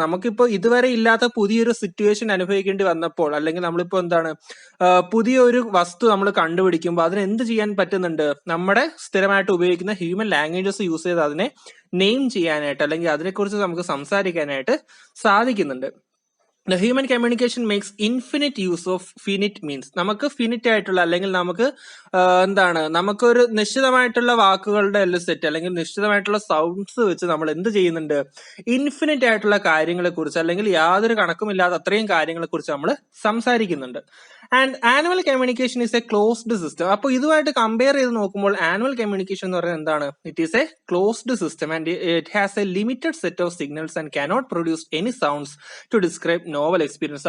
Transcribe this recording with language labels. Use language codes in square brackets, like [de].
[ml] നമുക്കിപ്പോൾ ഇതുവരെ ഇല്ലാത്ത പുതിയൊരു സിറ്റുവേഷൻ അനുഭവിക്കേണ്ടി വന്നപ്പോൾ, അല്ലെങ്കിൽ നമ്മളിപ്പോ എന്താണ് പുതിയൊരു വസ്തു നമ്മൾ കണ്ടുപിടിക്കുമ്പോൾ അതിന് എന്ത് ചെയ്യാൻ പറ്റുന്നുണ്ട്, നമ്മുടെ സ്ഥിരമായിട്ട് ഉപയോഗിക്കുന്ന ഹ്യൂമൻ ലാംഗ്വേജസ് യൂസ് ചെയ്ത് അതിനെ നെയിം ചെയ്യാനായിട്ട്, അല്ലെങ്കിൽ അതിനെക്കുറിച്ച് നമുക്ക് സംസാരിക്കാനായിട്ട് സാധിക്കുന്നുണ്ട്. [en] The human communication makes infinite use of finite means. [ml] നമുക്ക് ഫിനിറ്റ് ആയിട്ടുള്ള, അല്ലെങ്കിൽ നമുക്ക് എന്താണ്, നമുക്കൊരു നിശ്ചിതമായിട്ടുള്ള വാക്കുകളുടെ സെറ്റ് അല്ലെങ്കിൽ നിശ്ചിതമായിട്ടുള്ള സൗണ്ട്സ് വെച്ച് നമ്മൾ എന്ത് ചെയ്യുന്നുണ്ട്, ഇൻഫിനിറ്റ് ആയിട്ടുള്ള കാര്യങ്ങളെ കുറിച്ച്, അല്ലെങ്കിൽ യാതൊരു കണക്കുമില്ലാത്ത അത്രയും കാര്യങ്ങളെ കുറിച്ച് നമ്മൾ സംസാരിക്കുന്നുണ്ട്. [en] And annual communication is a closed system. [ml] അപ്പോൾ ഇതുമായിട്ട് കമ്പയർ ചെയ്ത് നോക്കുമ്പോൾ ആനുവൽ കമ്മ്യൂണിക്കേഷൻ എന്ന് പറയുന്നത് എന്താണ്, [en] It is a closed system and it has a limited set of signals and cannot produce any sounds to describe novel experience.